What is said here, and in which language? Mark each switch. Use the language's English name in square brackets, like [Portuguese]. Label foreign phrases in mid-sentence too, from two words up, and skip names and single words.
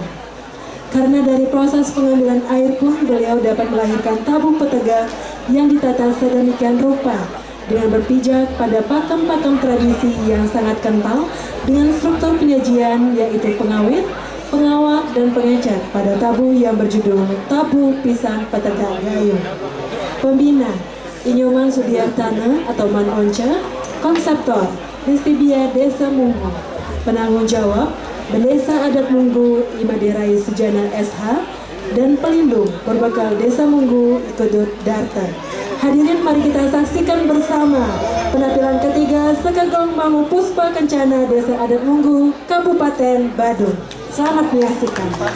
[Indonesian] Karena dari proses pengambilan air pun beliau dapat melahirkan tabuh petegak yang ditata sedemikian rupa dengan berpijak pada pakem-pakem tradisi yang sangat kental dengan struktur penyajian yaitu pengawit, pengawak, dan pengecat pada tabuh yang berjudul Tabuh Pisang Petegak Gayung. Pembina Inyoman Sudiartana atau Man Once, konseptor Listibia Desa Munggu, penanggung jawab Bendesa Adat Munggu Imaderai Sujana SH, dan pelindung berbekal Desa Munggu Ikudut Darta. Hadirin, mari kita saksikan bersama penampilan ketiga Sekegong Mangu Puspa Kencana Desa Adat Munggu, Kabupaten Badung. Selamat menyaksikan.